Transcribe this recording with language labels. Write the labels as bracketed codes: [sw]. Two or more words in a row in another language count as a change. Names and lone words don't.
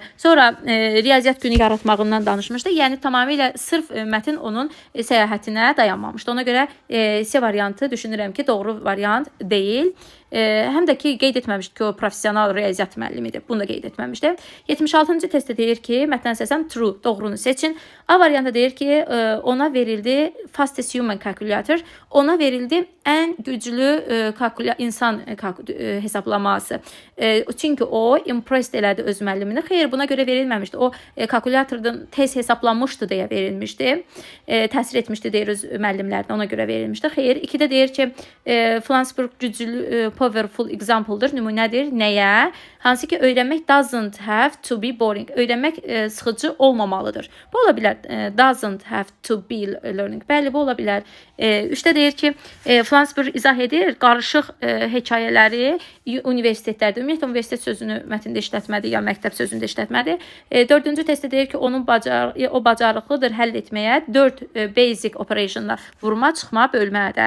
[az] Sonra riyaziyyat günü yaratmağından danışmışdı. Yəni tamamilə sırf mətn onun səyahətinə dayanmamışdı. Ona görə C variantı düşünürəm ki, doğru variant deyil. Həm də ki, qeyd etməmişdi ki, o professional riyaziyyat müəllimidir. Bunu da qeyd etməmişdi. 76-cı testdə deyir ki, mətndən əsasən true, doğrunu seçin. A variantı deyir ki, ona verildi [en] fastest human calculator, [az] ona verildi ən güclü insan hesablaması. Çünki o impressed elədi öz müəllimini. Xeyr, buna görə verilməmişdi. O kalkulatordan tez hesablanmışdı deyə verilmişdi. Təsir etmişdi deyir öz müəllimlərinə, ona görə verilmişdi. Xeyr, 2-də deyir ki, Flansburg güclü [en] powerful example-dır, [az] nümunədir. Nəyə? Hansı ki, öyrənmək [en] doesn't have to be boring. [az] Öyrənmək sıxıcı olmamalıdır. Bu ola bilər. [en] Doesn't have to be learning. [az] Bəli, bu ola bilər. 3-də deyir ki, Flansburg izah edir, qarışıq hekayələri universitetlərdə, ümumiyyətlə universitet sözünü mətndə işlətmədi, ya məktəb sözündə işlətmədi. 4-cü testdə deyir ki, o bacarıqlıdır həll etməyə 4 [en] basic operationlar, [az] vurma, çıxma, bölmədə.